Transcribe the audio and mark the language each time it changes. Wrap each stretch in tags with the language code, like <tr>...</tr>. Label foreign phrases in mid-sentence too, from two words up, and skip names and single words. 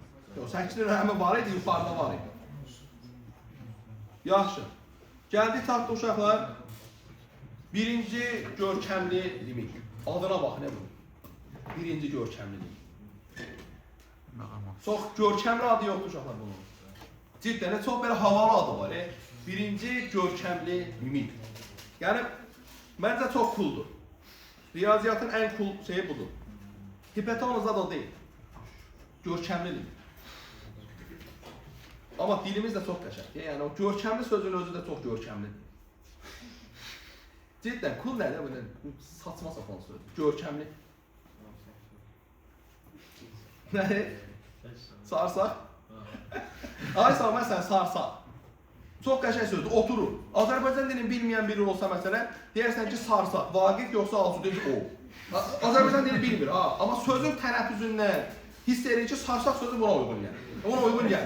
<az>Yox, 8-in önəmi var idi, yuxarıda var idi. Yaxşı. Gəldik taxtı uşaqlar. Birinci görkəmli limit. Adına bax, nə bu? Birinci görkəmli limit. Çox görkəmli adı yoxdur uşaqlar bunun.</az> <tr>Cidden çok böyle havalı adı var. Birinci görkəmli limit. Yani bence çok cooldur. Riyaziyyatın en cool şeyi budur. Hipotenuzda da değil. Görkəmli limit. Ama dilimiz de çok qəşəng. Yani o görkəmli sözün özü de çok görkəmlidir. Cidden cool nədir? Böyle saçma sapan söz. Görkəmli. Ne? Sarsak?</tr> <az>Aysa məsələn sarsaq. Çox qəşəng sözdür, oturur. Azərbaycan dilini bilməyən biri olsa məsələn, deyərsən ki sarsaq, Vaqif yoxsa Alcudin o. Azərbaycan dili bilmir, amma sözün tənəffüzündən hiss edir ki, sarsaq sözü buna uyğun gəlir. Ona uyğun gəlir.</az>